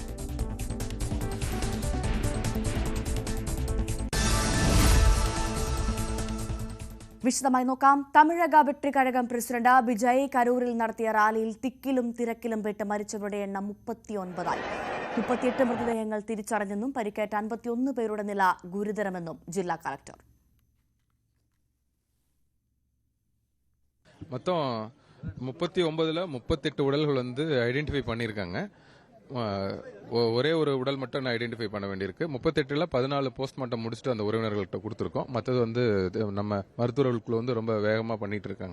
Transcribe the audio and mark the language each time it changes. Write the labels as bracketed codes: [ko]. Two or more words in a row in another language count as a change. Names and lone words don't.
[ml] വിശദമായി നോക്കാം. തമിഴക വെട്രിക്കഴകം പ്രസിഡന്റ് വിജയ് കരൂരിൽ നടത്തിയ റാലിയിൽ തിക്കിലും തിരക്കിലും പെട്ട് മരിച്ചവരുടെ എണ്ണം 39ആയി. 38 മൃതദേഹങ്ങൾ തിരിച്ചറിഞ്ഞെന്നും പരിക്കേറ്റ 51 പേരുടെ നില ഗുരുതരമെന്നും ജില്ലാ കളക്ടർ. [ta] மொத்தம் 39ல் 38 உடல்கள் ஐடென்டிஃபை பண்ணியிருக்காங்க. ஒரே ஒரு உடல் மட்டும் ஐடென்டிஃபை பண்ண வேண்டியிருக்கு. 38ல் 14 போஸ்ட்மார்ட்டம் முடிச்சுட்டு அந்த உறவினர்கள்ட்ட கொடுத்துருக்கோம். மற்றது நம்ம மருத்துவர்களுக்குள்ள ரொம்ப வேகமாக பண்ணிட்டு இருக்காங்க.